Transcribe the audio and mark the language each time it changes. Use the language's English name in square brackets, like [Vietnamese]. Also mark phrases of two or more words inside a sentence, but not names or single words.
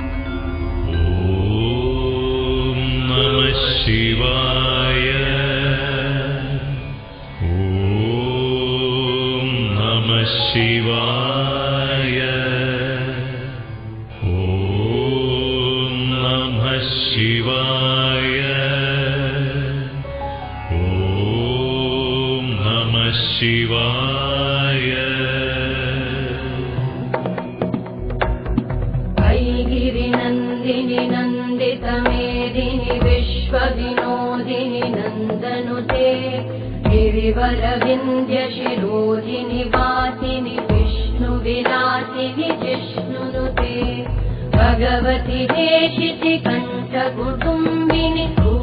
[Sanskrit] ഓം നമഃ ശിവായ, ഓം നമഃ ശിവായ, ഓം നമഃ ശിവായ, ഓം നമഃ ശിവായ. गिरिनन्दिनि नन्दितमेदिनि विश्वविनोदिनि नन्दनुते गिरिवरविन्द्यशिरोधिनि वासिनि विष्णुविलासिनि जिष्णुनुते भगवति देशिति कण्ठकुटुम्बिनि